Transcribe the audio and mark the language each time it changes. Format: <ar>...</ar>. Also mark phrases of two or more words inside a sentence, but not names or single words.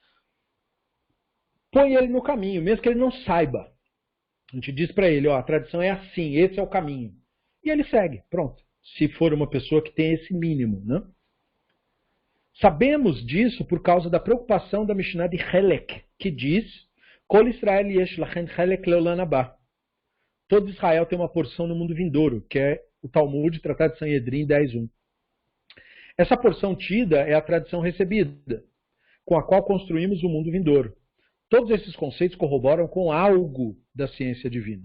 <pt>Põe ele no caminho, mesmo que ele não saiba. A gente diz para ele, ó, a tradição é assim, esse é o caminho. E ele segue, pronto. Se for uma pessoa que tem esse mínimo, né? Sabemos disso por causa da preocupação da Mishnah de Helek, que diz,</pt> <he>כל ישראל יש להם חלק לעולם הבא.</he> <pt>Todo Israel tem uma porção no mundo vindouro, que é o Talmud, Tratado de Sanhedrin 10.1. Essa porção tida é a tradição recebida, com a qual construímos o mundo vindouro. Todos esses conceitos corroboram com algo da ciência divina.</pt>